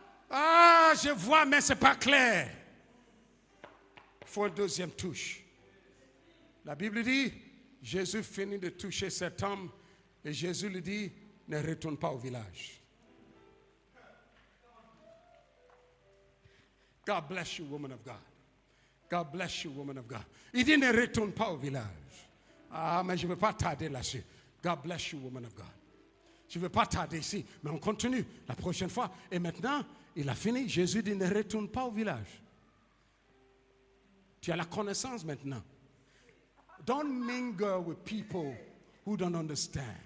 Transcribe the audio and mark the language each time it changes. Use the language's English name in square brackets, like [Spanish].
[French] Ah, je vois, mais ce n'est pas clair. Il faut une deuxième touche. La Bible dit, Jésus finit de toucher cet homme et Jésus lui dit, ne retourne pas au village. [English] God bless you, woman of God. God bless you, woman of God. [French] Il dit, ne retourne pas au village. Ah, mais je ne veux pas tarder là-dessus. [English] God bless you, woman of God. [French] Je ne veux pas tarder ici, mais on continue la prochaine fois. Et maintenant, il a fini. Jésus dit, ne retourne pas au village. Tu as la connaissance maintenant. [English] Don't mingle with people who don't understand.